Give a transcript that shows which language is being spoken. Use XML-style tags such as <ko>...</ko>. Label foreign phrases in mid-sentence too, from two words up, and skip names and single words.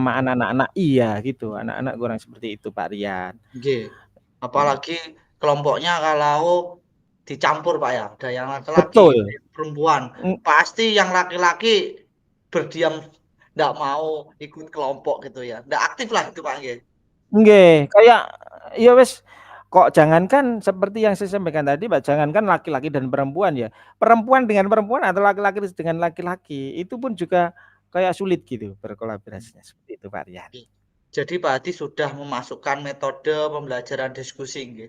<id>kebersamaan anak-anak iya gitu, anak-anak kurang seperti itu Pak Aryan. Nggih. Mhm. Apalagi kelompoknya kalau dicampur Pak ya, ada yang laki-laki, ada Betul, yang perempuan. Pasti yang laki-laki berdiam, nggak mau ikut kelompok gitu ya. Nggak aktif lah itu Pak nggih. nggih, kayak</id> <jv>ya wis</jv> <id>kok jangankan seperti yang saya sampaikan tadi, Mbak, jangankan laki-laki dan perempuan ya, perempuan dengan perempuan atau laki-laki dengan laki-laki, itu pun juga kayak sulit gitu berkolaborasinya, seperti itu, Pak Rian. Oke. Jadi Pak Hadi sudah memasukkan metode pembelajaran diskusi nggih.</id>